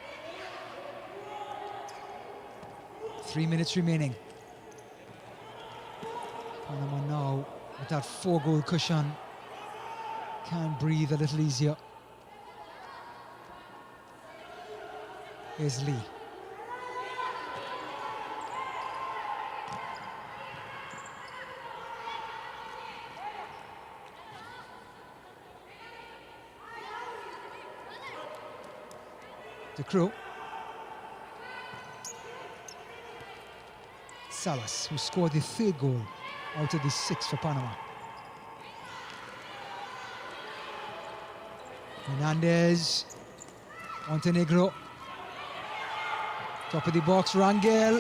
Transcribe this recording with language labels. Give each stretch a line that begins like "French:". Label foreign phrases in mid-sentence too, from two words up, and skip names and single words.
English: 3 minutes remaining. Panama now with that 4-goal cushion can breathe a little easier. Here's Lee. De Croo. Salas, who scored the 3rd goal out of the 6 for Panama. Hernandez. Montenegro. Top of the box, Rangel.